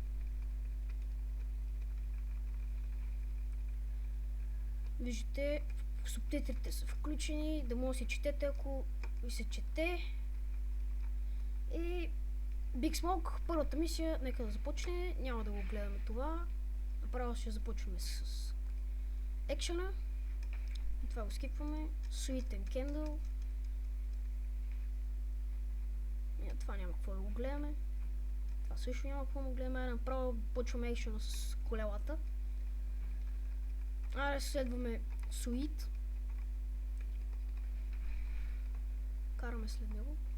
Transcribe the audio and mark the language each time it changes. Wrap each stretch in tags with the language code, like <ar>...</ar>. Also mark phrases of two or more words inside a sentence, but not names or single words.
<bg>Виждате, субтитрите са включени, да може да си четете, ако ви се чете. И Big Smoke, първата мисия, нека да започне. Няма да го гледаме това. Направо ще започваме с екшена. И това го скипваме.</bg> <en>Sweet and Candle.</en> <bg>Това няма какво да го гледаме. Това също няма какво да го гледаме. Направо почваме екшена с колелата. Следваме Sweet. Караме след него.</bg>